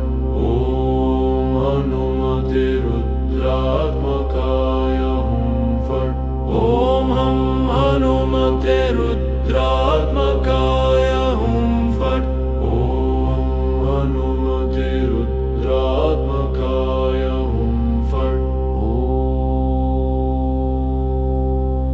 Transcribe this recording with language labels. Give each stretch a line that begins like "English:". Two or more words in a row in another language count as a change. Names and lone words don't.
Sanskrit: ॐ हनुमते रुद्रात्मकाय हुं फट्। ॐ हनुमते रुद्रात्मकाय हुं फट्। ॐ हनुमते रुद्रात्मकाय। ॐ हनुमते रुद्रात्मकाय हुं फट् ॐ हनुमते रुद्रात्मकाय हुं फट्